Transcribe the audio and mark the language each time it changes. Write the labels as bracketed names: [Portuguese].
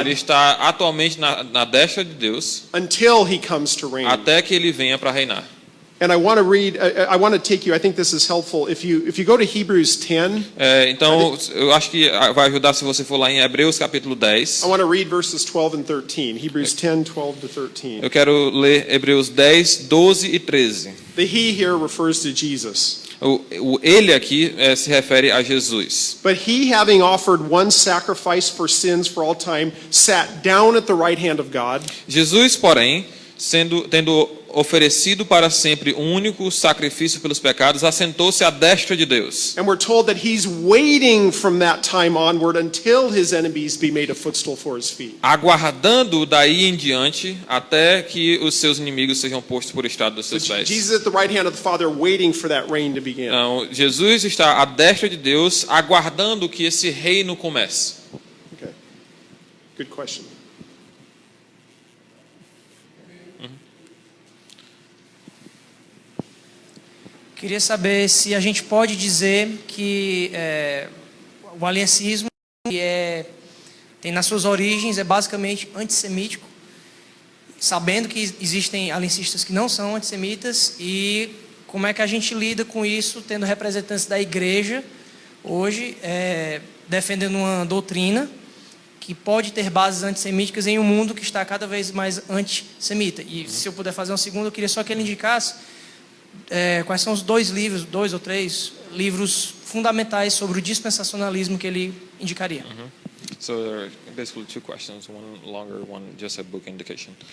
[Portuguese] Ele está atualmente na destra de Deus, [English] until he comes to reign. [Portuguese] até que ele venha para reinar. [English] And I want to read, I want to take you, I think this is helpful. If you go to Hebrews 10, [Portuguese] Então, eu acho que vai ajudar se você for lá em Hebreus capítulo 10. [English] I want to read verses 12 and 13. Hebrews 10, 12 to 13. [Portuguese] Eu quero ler Hebreus 10, 12 e 13. [English] The he here refers to Jesus. [Portuguese] O ele aqui se refere a Jesus. [English] But he, having offered one sacrifice for sins for all time, sat down at the right hand of God. [Portuguese] Jesus, porém, tendo oferecido para sempre um único sacrifício pelos pecados, assentou-se à destra de Deus. [English] And we're told that he's waiting from that time onward until his enemies be made a footstool for his feet. [Portuguese] Aguardando daí em diante até que os seus inimigos sejam postos por estrado dos seus pés. [English] Jesus at the right hand of the Father waiting for that reign to begin. [Portuguese] Então, Jesus está à destra de Deus, aguardando que esse reino comece. [English] Okay. Good question. [Portuguese] Queria saber se a gente pode dizer que o aliancismo tem nas suas origens, é basicamente antissemítico, sabendo que existem aliancistas que não são antissemitas, e como é que a gente lida com isso, tendo representantes da igreja hoje defendendo uma doutrina que pode ter bases antissemíticas em um mundo que está cada vez mais antissemita. E se eu puder fazer um segundo, eu queria só que ele indicasse quais são os dois ou três livros fundamentais sobre o dispensacionalismo que ele indicaria. [English] So there are basically two questions, one longer, one just a book indication.